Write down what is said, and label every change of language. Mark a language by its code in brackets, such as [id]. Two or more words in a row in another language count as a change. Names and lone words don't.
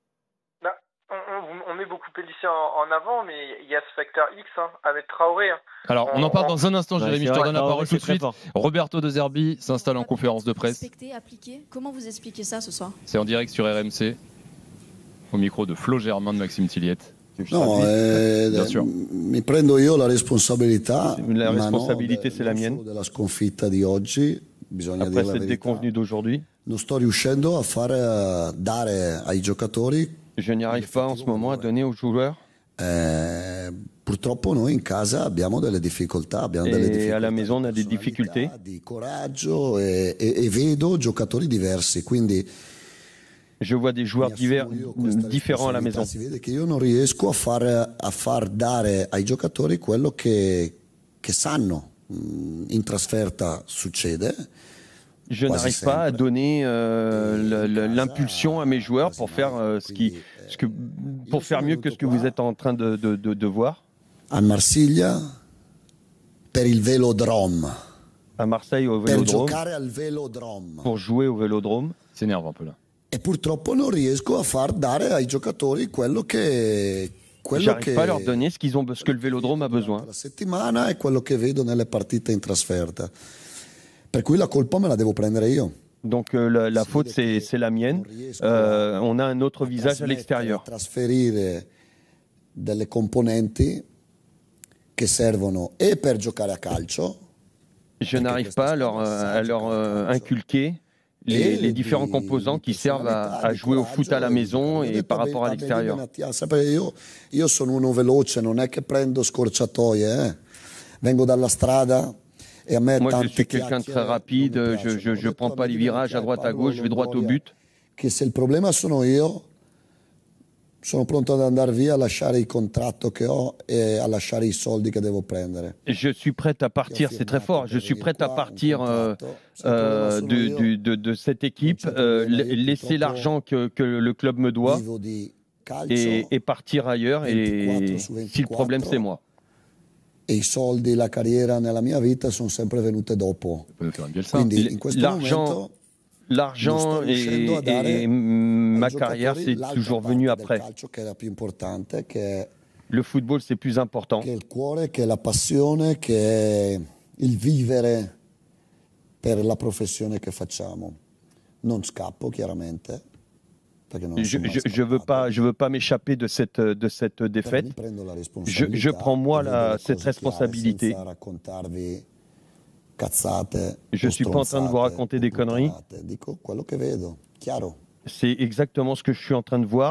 [fr] On met beaucoup Pélissier en avant, mais il y a ce facteur X avec Traoré. Alors, on en parle dans un instant, Jérémy. Je te donne la parole tout de suite. Roberto De Zerbi s'installe en conférence de presse. Comment vous expliquez ça ce soir? C'est en direct sur RMC, au micro de Flo Germain de Maxime Tilliette. [it] No, [fr] bien sûr. [it] Mi prendo io la responsabilità. [fr] La responsabilité, c'est la mienne. [it] Della sconfitta di oggi, bisogna dire la verità. [fr] Après cette déconvenue d'aujourd'hui, [it] non sto riuscendo a fare dare ai giocatori. [fr] Je n'y arrive pas en ce moment à donner aux joueurs. [it] Purtroppo noi in casa abbiamo delle difficoltà, [fr] à la maison on a des difficultés. [it] Di coraggio e vedo giocatori diversi, quindi [fr] je vois des joueurs différents à la maison. [it] Si vede che io non riesco a far dare ai giocatori quello che che sanno. In trasferta succede. [fr] Je n'arrive pas à donner l'impulsion à mes joueurs pour faire pour faire mieux que ce que vous êtes en train de voir. [it] A Marsiglia, per il velodrome. [fr] À Marseille au [it] Per [fr] Vélodrome. [it] giocare al velodrome. [fr] Pour jouer au Vélodrome. S'énerve un peu là. [it] E purtroppo non riesco a far dare ai giocatori quello che [fr] J'arrive pas à leur donner ce que le Vélodrome a besoin. [it] la settimana e quello che vedo nelle partite in trasferta. Per cui la colpa me la devo prendere io. [fr] Donc la faute c'est la mienne. On a un autre visage à l'extérieur. [it] Trasferire delle componenti che servono e per giocare a calcio. [fr] Je n'arrive pas à leur inculquer les différents composants qui servent à jouer au foot à la maison et par rapport à l'extérieur. [it] Io sono uno veloce, non è che prendo scorciatoie, vengo dalla strada e a me [fr] Moi je suis quelqu'un de très rapide, je prends pas les virages à droite à gauche, je vais droit au but. [it] Che se il problema sono io, sono pronto ad andare via, a lasciare il contratto che ho e a lasciare i soldi che devo prendere. [fr] Je suis prêt à partir, c'est très fort. Je suis prêt à partir de cette équipe, laisser l'argent que le club me doit et partir ailleurs. Et si le problème c'est moi. [it] E i soldi, la carriera nella mia vita sono sempre venute dopo. Quindi in questo momento [fr] l'argent et ma carrière, c'est toujours venu après. Le football, c'est plus important. [it] Che è il cuore, che è la passione, che è il vivere per la professione che facciamo. Non scappo, chiaramente. [fr] Je veux pas m'échapper de cette défaite. Je prends moi cette responsabilité. Je suis pas en train de vous raconter des conneries. C'est exactement ce que je suis en train de voir.